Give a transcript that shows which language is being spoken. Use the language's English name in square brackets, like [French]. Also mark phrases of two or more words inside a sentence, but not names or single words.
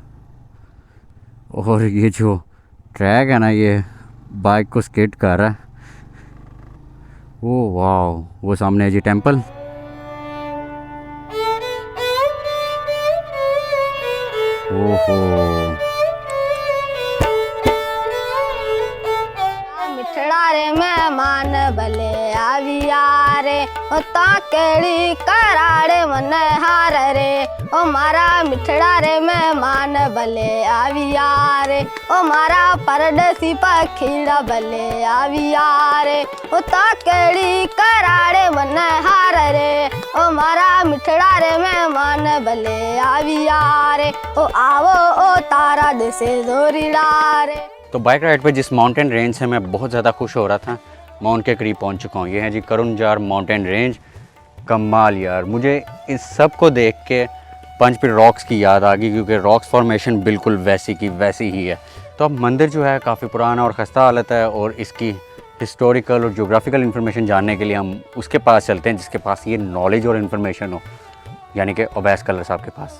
[Urdu] اور یہ جو ٹریک ہے نا, یہ بائک کو اسکیٹ کر رہا ہے. او واو, وہ سامنے ہے جی ٹیمپل. اوہو, [Marwari] مٹھڑا رے مہمان بھلے آویا رے, او تاکڑی کراڑے من ہار رے, او مارا مٹھڑا رے مہمان بھلے آویا رے, او مارا پردیسی پکھیڑا بھلے آویا رے, او تاکڑی کراڑے من ہار رے, او مارا مٹھڑا رے مہمان بھلے آویا رے, او آو او تارا دسے زوریڑا رے. [Urdu] تو [English] bike ride [Urdu] پہ جس [English] mountain range [Urdu] سے میں بہت زیادہ خوش ہو رہا تھا, میں ان کے قریب پہنچ چکا ہوں. یہ ہے جی کرنجار [English] mountain range. [Urdu] کمال یار, مجھے اس سب کو دیکھ کے پنچ پیر راکس کی یاد آ گئی, کیونکہ [English] rocks formation [Urdu] بالکل ویسی کی ویسی ہی ہے. تو اب مندر جو ہے کافی پرانا اور خستہ حالت ہے, اور اس کی ہسٹوریکل اور جغرافیکل انفارمیشن جاننے کے لیے ہم اس کے پاس چلتے ہیں جس کے پاس یہ نالج اور انفارمیشن ہو, یعنی کہ اویس کلر صاحب کے پاس.